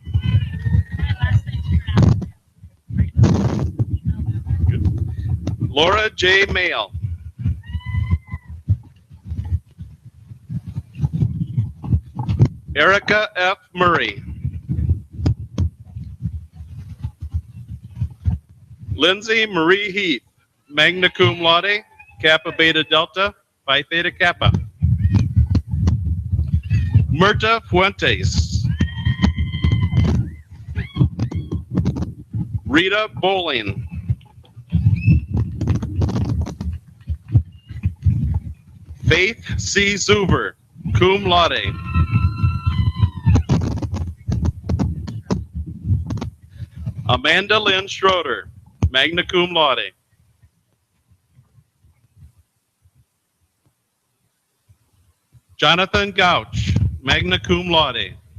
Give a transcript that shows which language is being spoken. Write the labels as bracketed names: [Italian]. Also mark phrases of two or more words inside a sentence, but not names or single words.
[English] Laura J. Mail. Erica F. Murray. Lindsay Marie Heath, [Latin] magna cum laude, [English] Kappa Beta Delta, Phi Theta Kappa. Myrta Fuentes. Rita Bowling. Faith C. [Latin] Zuber, cum laude. [English] Amanda Lynn Schroeder, [Latin] magna cum laude. [English] Jonathan Gouch, [Latin] magna cum laude.